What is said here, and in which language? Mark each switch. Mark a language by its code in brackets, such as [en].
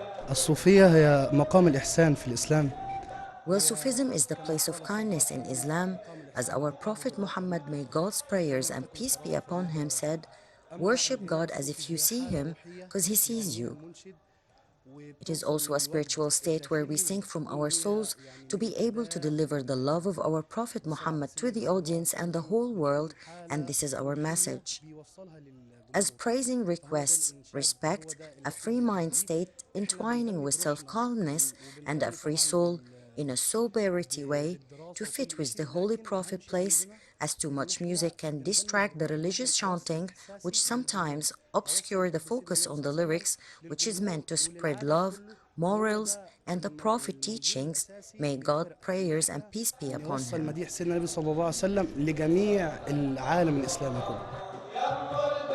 [ar] الصوفية هي مقام الإحسان في الإسلام. [en] Well, Sufism is the place of kindness in Islam, as our Prophet Muhammad, may God's prayers and peace be upon him, said, "Worship God as if you see him, because he sees you." It is also a spiritual state where we sing from our souls to be able to deliver the love of our Prophet Muhammad to the audience and the whole world, and this is our message. As praising requests respect, a free mind state entwining with self-calmness, and a free soul in a sobriety way to fit with the Holy Prophet place, as too much music can distract the religious chanting, which sometimes obscure the focus on the lyrics, which is meant to spread love, morals, and the Prophet teachings, may God prayers and peace be upon [ar] نوصل [en] him. [ar] مديح سيدنا النبي صلى الله عليه وسلم لجميع العالم الإسلامي كله.